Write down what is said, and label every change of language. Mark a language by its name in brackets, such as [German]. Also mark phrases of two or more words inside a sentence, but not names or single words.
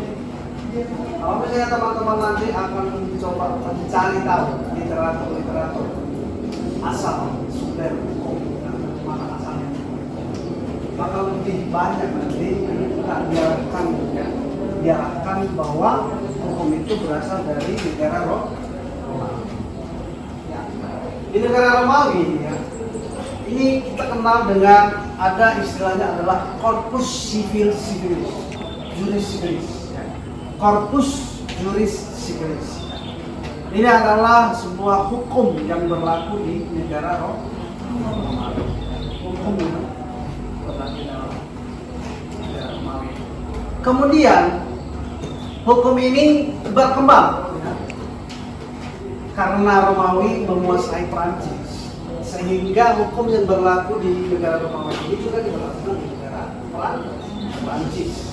[Indonesian] Kalau misalnya teman-teman nanti akan coba mencari tahu literatur asal sumber hukum dan mana asalnya, maka lebih banyak nanti kita diarahkan bahwa hukum itu berasal dari negara Romawi. Ya. Di negara Romawi ya, ini kita kenal dengan ada istilahnya adalah [Latin] corpus civilis, juris civilis. Corpus juris civilis. [Indonesian] Ini adalah sebuah hukum yang berlaku di negara Romawi. Hukum yang berlaku dalam negara Romawi. Kemudian hukum ini berkembang ya, karena Romawi menguasai Prancis, sehingga hukum yang berlaku di negara Romawi ini juga diberlakukan di negara Prancis.